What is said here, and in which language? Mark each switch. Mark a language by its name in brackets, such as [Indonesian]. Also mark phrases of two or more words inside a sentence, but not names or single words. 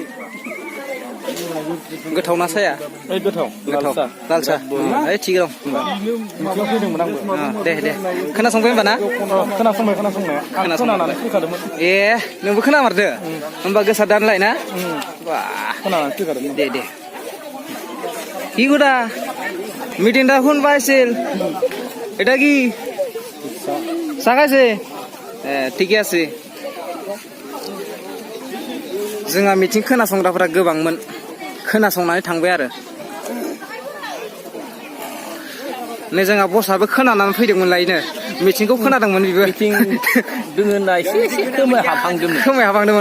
[Bodo] गोथाव ना साया गोथाव लाल साहा थिग दं माबा फैदोंमोन आंबो दे खोनासंबाय होमबा ना खोनासंनाया खोनानानै फैखादोंमोन ए नोंबो खोनामारदो होमबा गोसा दानलाय ना खोनानानै फैखादोंमोन दे [Bangla] কি গোটা মিটিংটা শুন পাইছিল এটা কি চাগাইছে ঠিকই আছে [Bodo] जोंहा मिटिं खोनासंग्राफोरा गोबांमोन खोनासंनानै थांबाय आरो नै जोंहा बसआबो खोनानानै फैदोंमोन लायनो मिटिंखौ खोनादोंमोन बेबो मिटिं दोङो होनना एसे खोमाय हाबहांदोंमोन